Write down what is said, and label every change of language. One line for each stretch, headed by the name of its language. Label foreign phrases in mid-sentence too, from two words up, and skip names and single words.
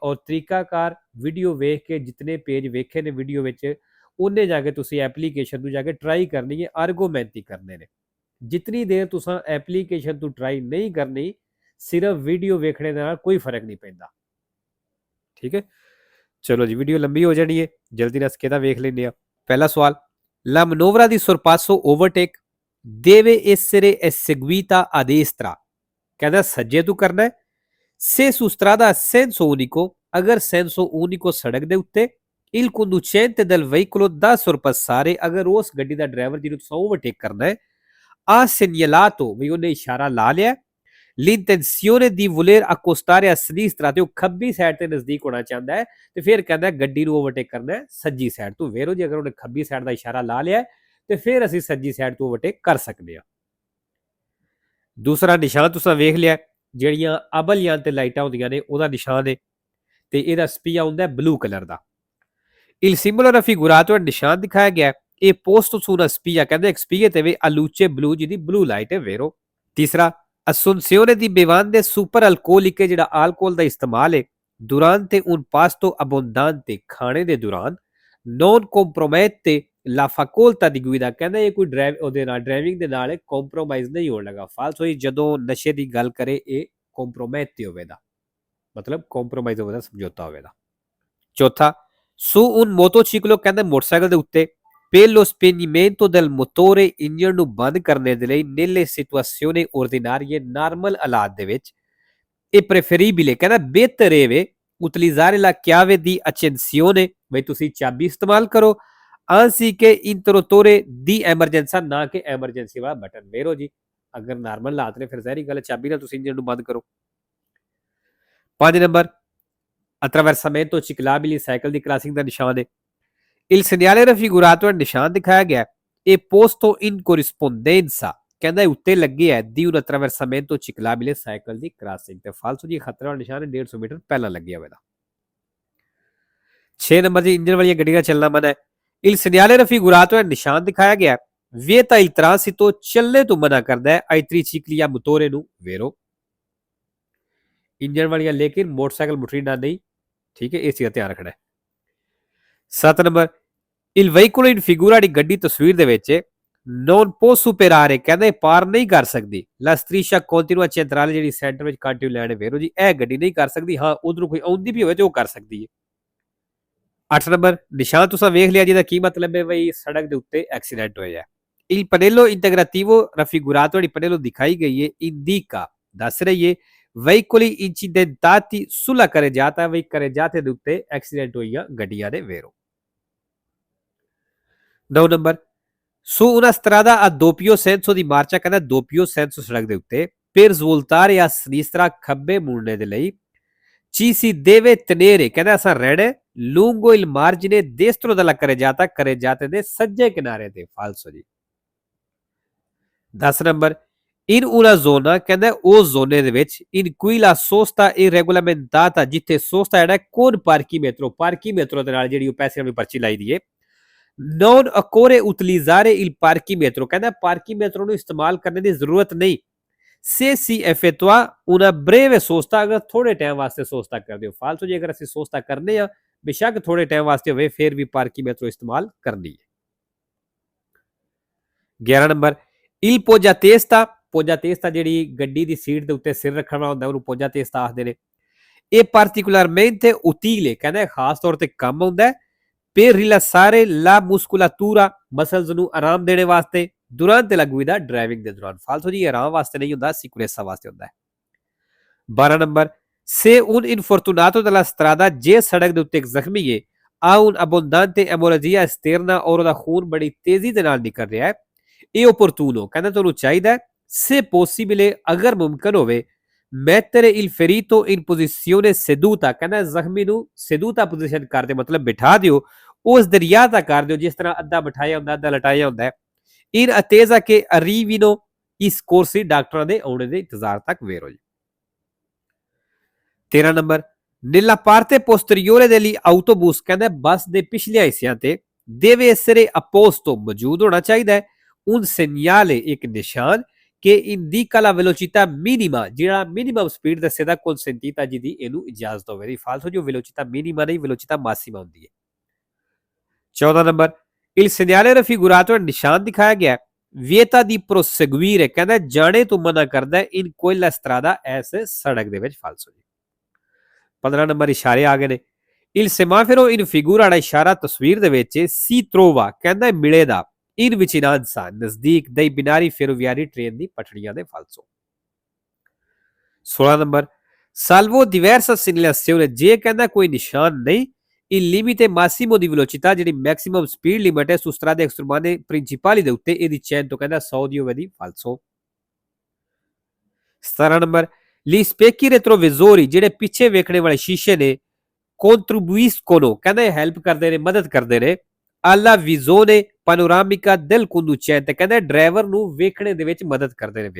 Punjabi: ਔਰ ਤਰੀਕਾਕਾਰ ਵੀਡੀਓ ਵੇਖ ਕੇ ਜਿਤਨੇ ਪੇਜ ਵੇਖੇ ਨੇ ਵੀਡੀਓ ਵਿੱਚ ਉਹਨੇ ਜਾ ਕੇ ਤੁਸੀਂ ਐਪਲੀਕੇਸ਼ਨ ਨੂੰ ਜਾ ਕੇ ਟਰਾਈ ਕਰਨੀ ਹੈ, ਆਰਗੂਮੈਂਟ ਕਰਨੇ ਨੇ। ਜਿਤਨੀ ਦੇਰ ਤੁਸੀਂ ਐਪਲੀਕੇਸ਼ਨ ਤੋਂ ਟਰਾਈ ਨਹੀਂ ਕਰਨੀ, ਸਿਰਫ ਵੀਡੀਓ ਵੇਖਣੇ ਦੇ ਨਾਲ ਕੋਈ ਫਰਕ ਨਹੀਂ ਪੈਂਦਾ, ਠੀਕ ਹੈ? ਚਲੋ ਜੀ, ਵੀਡੀਓ ਲੰਬੀ ਹੋ ਜਾਣੀ ਹੈ, ਜਲਦੀ ਨਾਲ ਸਕੇਦਾ ਵੇਖ ਲੈਂਦੇ ਆ। ਪਹਿਲਾ ਸਵਾਲ,
Italian: La manovra di sorpasso overtake deve essere eseguita a destra,
Punjabi: ਕਹਿੰਦਾ ਸੱਜੇ ਤੋਂ ਕਰਨਾ ਹੈ।
Italian: Se su strada a senso unico, ਅਗਰ senso unico
Punjabi: ਸੜਕ ਦੇ ਉੱਤੇ
Italian: il conducente del veicolo da sorpassare,
Punjabi: ਅਗਰ ਉਸ ਗੱਡੀ ਦਾ ਡਰਾਈਵਰ ਜਿਹਨੂੰ ਤੁਸੀਂ ਓਵਰਟੇਕ ਕਰਨਾ ਹੈ,
Italian: ha segnalato
Punjabi: ਵੀ ਉਹਨੇ ਇਸ਼ਾਰਾ ਲਾ ਲਿਆ
Italian: l'intenzione di voler accostare a sinistra,
Punjabi: ਤੇ ਉਹ ਖੱਬੀ ਸਾਈਡ ਤੇ ਨਜ਼ਦੀਕ ਹੋਣਾ ਚਾਹੁੰਦਾ ਹੈ, ਤੇ ਫਿਰ ਕਹਿੰਦਾ ਗੱਡੀ ਨੂੰ ਓਵਰਟੇਕ ਕਰਨਾ ਹੈ ਸੱਜੀ ਸਾਈਡ ਤੋਂ। ਵੇਰੋ ਜੀ, ਅਗਰ ਉਹਨੇ ਖੱਬੀ ਸਾਈਡ ਦਾ ਇਸ਼ਾਰਾ ਲਾ ਲਿਆ ਤੇ ਫਿਰ ਅਸੀਂ ਸੱਜੀ ਸਾਈਡ ਤੋਂ ਓਵਰਟੇਕ ਕਰ ਸਕਦੇ ਹਾਂ। ਦੂਸਰਾ ਨਿਸ਼ਾਨ ਤੁਸੀਂ ਵੇਖ ਲਿਆ, ਜਿਹੜੀਆਂ ਅਬਲ ਜਾਂ ਤੇ ਲਾਈਟਾਂ ਹੁੰਦੀਆਂ ਨੇ ਉਹਦਾ ਨਿਸ਼ਾਨ ਹੈ, ਤੇ ਇਹਦਾ ਸਪੀਆ ਹੁੰਦਾ
English: blue colour
Punjabi: ਦਾ।
Italian: Il simbolo raffigurato è
Punjabi: ਨਿਸ਼ਾਨ ਦਿਖਾਇਆ ਗਿਆ, ਇਹ
Italian: posto su una spia,
Punjabi: ਕਹਿੰਦੇ ਇੱਕ ਸਪੀਏ ਤੇ
Italian: a luce blu,
Punjabi: ਜਿਹਦੀ
English: blue light
Punjabi: ਹੈ, ਵੇਰੋ। ਤੀਸਰਾ,
Italian: assunzione di bevande superalcoliche,
Punjabi: ਜਿਹੜਾ alcol ਦਾ ਇਸਤੇਮਾਲ ਹੈ
Italian: durante un pasto abbondante,
Punjabi: ਖਾਣੇ ਦੇ ਦੌਰਾਨ,
Italian: non compromette la facoltà di guida,
Punjabi: ਕਹਿੰਦਾ ਇਹ ਕੋਈ ਉਹਦੇ ਨਾਲ ਡਰਾਈਵਿੰਗ ਦੇ ਨਾਲ ਕੰਪਰੋਮਾਈਜ਼ ਨਹੀਂ ਹੋਣ ਲੱਗਾ। ਫਾਲਸ ਹੋਈ ਜਦੋਂ ਨਸ਼ੇ ਦੀ ਗੱਲ ਕਰੇ, ਇਹ ਕੰਪਰੋਮੈਟ ਹੋਵੇਗਾ, ਮਤਲਬ ਕੰਪਰੋਮਾਈਜ਼ ਹੋਵੇਗਾ, ਸਮਝੌਤਾ ਹੋਵੇਗਾ। ਚੌਥਾ,
Italian: su un motociclo,
Punjabi: ਕਹਿੰਦਾ ਮੋਟਰਸਾਈਕਲ ਦੇ ਉੱਤੇ,
Italian: per lo spegnimento del motore,
Punjabi: ਇੰਜਨ ਨੂੰ ਬੰਦ ਕਰਨੇ ਦੇ ਲਈ,
Italian: nelle situazioni ordinarie,
Punjabi: ਨਾਰਮਲ ਹਾਲਾਤ ਦੇ ਵਿੱਚ,
Italian: è preferibile,
Punjabi: ਕਹਿੰਦਾ ਬਿਹਤਰ ਹੈ
Italian: utilizzare la chiave di accensione,
Punjabi: ਬਈ ਤੁਸੀਂ ਚਾਬੀ ਇਸਤੇਮਾਲ ਕਰੋ,
Italian: anziché interruttore di emergenza,
Punjabi: ਨਾ ਕਿ ਐਮਰਜੈਂਸੀ ਵਾਲਾ ਬਟਨ। ਵੇਰੋ ਜੀ, ਅਗਰ ਨਾਰਮਲ ਹਾਲਾਤ ਨੇ ਫਿਰ ਜ਼ਾਹਿਰ ਗੱਲ ਚਾਬੀ ਨਾਲ ਤੁਸੀਂ ਇੰਜਨ ਨੂੰ ਬੰਦ ਕਰੋ। 5 ਨੰਬਰ,
Italian: attraversamento ciclabili,
Punjabi: ਸਾਈਕਲ ਦੀ ਕ੍ਰਾਸਿੰਗ ਦਾ ਨਿਸ਼ਾਨ ਹੈ।
Italian: Il segnale raffigurato,
Punjabi: ਨਿਸ਼ਾਨ ਦਿਖਾਇਆ ਗਿਆ,
Italian: è posto in corrispondenza,
Punjabi: ਕਹਿੰਦਾ ਉੱਤੇ ਲੱਗੇ ਹੈ
Italian: di un attraversamento ciclabile,
Punjabi: ਸਾਈਕਲ ਦੀ ਕ੍ਰਾਸਿੰਗ। ਤੇ ਫਾਲਤੂ ਜੀ ਖਤਰੇ ਵਾਲਾ ਨਿਸ਼ਾਨ ਹੈ 150 ਮੀਟਰ ਪਹਿਲਾਂ ਲੱਗਿਆ ਹੋਇਆ। 6 ਨੰਬਰ ਜੀ, ਇੰਜਨ ਵਾਲੀਆਂ ਗੱਡੀਆਂ ਚੱਲਣਾ ਮਨਾ ਹੈ।
Italian: Il segnale raffigurato,
Punjabi: ਨਿਸ਼ਾਨ ਦਿਖਾਇਆ ਗਿਆ,
Italian: vieta il transito,
Punjabi: ਚੱਲਣੇ ਤੋਂ ਮਨਾ ਕਰਦਾ ਹੈ
Italian: ai tricicli a motore
Punjabi: ਨੂੰ, ਵੇਰੋ। ਇੰਜਨ ਵਾਲੀਆਂ ਲੇਕਿਨ ਮੋਟਰਸਾਈਕਲ ਮੋਟਰੀਨਾ ਨਹੀਂ, ਠੀਕ ਹੈ? ਇਸ ਚੀਜ਼ ਦਾ ਧਿਆਨ ਰੱਖਣਾ ਹੈ। 7 ਨੰਬਰ,
Italian: il veicolo in figura,
Punjabi: ਦੀ ਗੱਡੀ ਤਸਵੀਰ ਦੇ ਵਿੱਚ
Italian: non può superare,
Punjabi: ਕਹਿੰਦੇ ਪਾਰ ਨਹੀਂ ਕਰ ਸਕਦੀ
Italian: la striscia continua centrale,
Punjabi: ਜਿਹੜੀ ਸੈਂਟਰ ਵਿੱਚ
English: continue line
Punjabi: ਹੈ, ਵੇਰੋ ਜੀ, ਇਹ ਗੱਡੀ ਨਹੀਂ ਕਰ ਸਕਦੀ। ਹਾਂ, ਉਧਰੋਂ ਕੋਈ ਆਉਂਦੀ ਵੀ ਹੋਵੇ ਤੇ ਉਹ ਕਰ ਸਕਦੀ ਹੈ। 8 ਨੰਬਰ, ਨਿਸ਼ਾਨ ਤੁਸੀਂ ਵੇਖ ਲਿਆ ਜਿਹਦਾ ਕੀ ਮਤਲਬ ਹੈ, ਬਈ ਸੜਕ ਦੇ ਉੱਤੇ ਐਕਸੀਡੈਂਟ ਹੋਇਆ।
Italian: il pannello integrativo raffigurato,
Punjabi: ਜਿਹੜੀ ਪਨੇਲੋ ਦਿਖਾਈ ਗਈ ਹੈ, indica, ਦੱਸ ਰਹੀ ਹੈ
Italian: veicoli incidentati sulla carreggiata,
Punjabi: ਬਈ carreggiate ਦੇ ਉੱਤੇ ਐਕਸੀਡੈਂਟ ਹੋਈਆਂ ਗੱਡੀਆਂ ਨੇ, ਵੇਰੋ। 9 ਨੰਬਰ,
Italian: su una strada a doppio senso di marcia, ਕਹਿੰਦਾ doppio senso
Punjabi: ਸੜਕ ਦੇ ਉੱਤੇ,
Italian: per svoltare a sinistra,
Punjabi: ਖੱਬੇ ਮੁੜਨੇ ਦੇ ਲਈ,
Italian: ci si deve tenere,
Punjabi: ਕਹਿੰਦਾ ਅਸਾਂ ਰਹਿਣਾ
Italian: lungo il margine destro della carreggiata,
Punjabi: carreggiate ਦੇ ਸੱਜੇ ਕਿਨਾਰੇ ਤੇ। ਫਾਲਸੋ ਜੀ। 10 ਨੰਬਰ,
Italian: in una zona,
Punjabi: ਕਹਿੰਦਾ ਉਸ ਜ਼ੋਨੇ ਦੇ ਵਿੱਚ,
Italian: in cui la sosta è regolamentata,
Punjabi: ਜਿੱਥੇ sosta ਜਿਹੜਾ
Italian: con parchimetro,
Punjabi: parchimetro ਦੇ ਨਾਲ ਜਿਹੜੀ ਉਹ ਪੈਸੇ ਵਾਲੀ ਪਰਚੀ ਲਾਈ ਦੀ ਹੈ,
Italian: non occorre utilizzare il parchimetro,
Punjabi: ਕਹਿੰਦਾ parchimetro ਨੂੰ ਇਸਤੇਮਾਲ ਕਰਨ ਦੀ ਜ਼ਰੂਰਤ ਨਹੀਂ, se si effettua una breve sosta, ਅਗਰ ਥੋੜੇ ਟਾਈਮ ਵਾਸਤੇ sosta ਕਰਦੇ ਹੋ। ਫਾਲਤੂ ਜੀ ਅਗਰ ਅਸੀਂ sosta ਕਰਨੇ ਆ, ਬੇਸ਼ੱਕ ਥੋੜੇ ਟਾਈਮ ਵਾਸਤੇ ਹੋਵੇ, ਫਿਰ ਵੀ parchimetro ਇਸਤੇਮਾਲ ਕਰਨੀ ਹੈ। 11 ਨੰਬਰ,
Italian: il poggiatesta,
Punjabi: poggiatesta ਜਿਹੜੀ ਗੱਡੀ ਦੀ ਸੀਟ ਦੇ ਉੱਤੇ ਸਿਰ ਰੱਖਣ ਵਾਲਾ ਹੁੰਦਾ, ਉਹਨੂੰ poggiatesta ਆਖਦੇ ਨੇ।
Italian: ਇਹ particolarmente utile,
Punjabi: ਕਹਿੰਦਾ ਖਾਸ ਤੌਰ ਤੇ ਕੰਮ ਆਉਂਦਾ ਹੈ
Italian: per rilassare la muscolatura,
Punjabi: ਮਸਲਸ ਨੂੰ ਆਰਾਮ ਦੇਣੇ ਵਾਸਤੇ,
Italian: durante la guida
Punjabi: driving ਦੇ ਦੌਰਾਨ। ਫਾਲਤੂ ਜੀ ਆਰਾਮ ਵਾਸਤੇ ਨਹੀਂ ਹੁੰਦਾ, ਸਿਕੁਰੇਸਾ ਵਾਸਤੇ ਹੁੰਦਾ ਹੈ। 12 ਨੰਬਰ,
Italian: se un infortunato della strada
Punjabi: ਜੇ ਸੜਕ ਦੇ ਉੱਤੇ ਇੱਕ ਜ਼ਖਮੀ ਹੈ
Italian: ha un abbondante emorragia esterna
Punjabi: ਔਰ ਉਹਦਾ ਖੂਨ ਬੜੀ ਤੇਜ਼ੀ ਦੇ ਨਾਲ ਨਿਕਲ ਰਿਹਾ ਹੈ, ਇਹ opportuno ਕਹਿੰਦਾ ਤੁਹਾਨੂੰ ਚਾਹੀਦਾ ਹੈ
Italian: se possibile
Punjabi: ਅਗਰ ਮੁਮਕਨ ਹੋਵੇ
Italian: mettere il ferito in posizione seduta
Punjabi: ਕਹਿੰਦਾ ਜ਼ਖਮੀ ਨੂੰ seduta ਪੋਜੀਸ਼ਨ ਕਰਦੇ ਮਤਲਬ ਬਿਠਾ ਦਿਓ, ਉਸ ਦਰਿਆ ਦਾ ਕਰ ਦਿਓ ਜਿਸ ਤਰ੍ਹਾਂ ਅੱਧਾ ਬਿਠਾਇਆ ਹੁੰਦਾ ਅੱਧਾ ਲਟਾਇਆ ਹੁੰਦਾ ਹੈ।
Italian: in attesa che arrivino i soccorsi
Punjabi: ਡਾਕਟਰਾਂ ਦੇ ਆਉਣੇ ਦੇ ਇੰਤਜ਼ਾਰ ਤੱਕ ਵੇਟ ਹੋ ਜੀ। 13 ਨੰਬਰ,
Italian: nella parte posteriore degli autobus
Punjabi: ਕਹਿੰਦਾ ਬੱਸ ਦੇ ਪਿਛਲੇ ਹਿੱਸਿਆਂ ਤੇ
Italian: deve essere apposto
Punjabi: ਮੌਜੂਦ ਹੋਣਾ ਚਾਹੀਦਾ ਹੈ
Italian: un segnale
Punjabi: ਇੱਕ ਨਿਸ਼ਾਨ ਕਿ
Italian: indica la velocità minima
Punjabi: ਜਿਹੜਾ
English: minimum speed
Punjabi: ਦੱਸੇਦਾ consentita ਜਿਹਦੀ ਇਹਨੂੰ ਇਜਾਜ਼ਤ ਹੋਵੇ। ਫਾਲਤੂ ਜੋ
Italian: velocità minima
Punjabi: ਨਹੀਂ
Italian: velocità massima
Punjabi: ਹੁੰਦੀ ਹੈ। 14 ਨੰਬਰ,
Italian: il segnale raffigurato
Punjabi: ਨਿਸ਼ਾਨ ਦਿਖਾਇਆ ਗਿਆ
Italian: vieta di proseguire
Punjabi: ਕਹਿੰਦਾ ਜਾਣੇ ਤੋਂ ਮਨਾ ਕਰਦਾ
Italian: in quella strada
Punjabi: ਇਸ ਸੜਕ ਦੇ ਵਿੱਚ। ਫਾਲਤੂ ਜੀ। 15 ਨੰਬਰ, ਇਸ਼ਾਰੇ ਆ ਗਏ ਨੇ।
Italian: il semaforo in figura
Punjabi: ਦਾ ਇਸ਼ਾਰਾ ਤਸਵੀਰ ਦੇ ਵਿੱਚ
Italian: si trova
Punjabi: ਕਹਿੰਦਾ ਮਿਲੇਦਾ
Italian: in vicinanza
Punjabi: ਨਜ਼ਦੀਕ
Italian: dei binari ferroviari
Punjabi: ਟ੍ਰੇਨ ਦੀ ਪਟੜੀਆਂ ਦੇ। ਫਾਲਤੂ। 16 ਨੰਬਰ,
Italian: salvo diversa segnalazione
Punjabi: ਜੇ ਕਹਿੰਦਾ ਕੋਈ ਨਿਸ਼ਾਨ ਨਹੀਂ
Italian: il limite massimo di velocità
Punjabi: ਜਿਹੜੀ
English: maximum speed limit
Punjabi: ਹੈ
Italian: su strade extremane principali
Punjabi: ਦੇ ਉੱਤੇ ਇਹਦੀ ਚੈਨ ਤੋਂ ਕਹਿੰਦਾ 100 ਦੀ ਹੋਵੇ ਦੀ। ਫਾਲਤੂ। 17 ਨੰਬਰ,
Italian: gli specchi retrovisori
Punjabi: ਜਿਹੜੇ ਪਿੱਛੇ ਵੇਖਣੇ ਵਾਲੇ ਸ਼ੀਸ਼ੇ ਨੇ contribuiscono ਕਹਿੰਦਾ ਹੈਲਪ ਕਰਦੇ ਨੇ ਮਦਦ ਕਰਦੇ ਨੇ
Italian: alla visione panoramica del conducente
Punjabi: ਕਹਿੰਦਾ ਡਰਾਈਵਰ ਨੂੰ ਵੇਖਣੇ ਦੇ ਵਿੱਚ ਮਦਦ ਕਰਦੇ ਨੇ।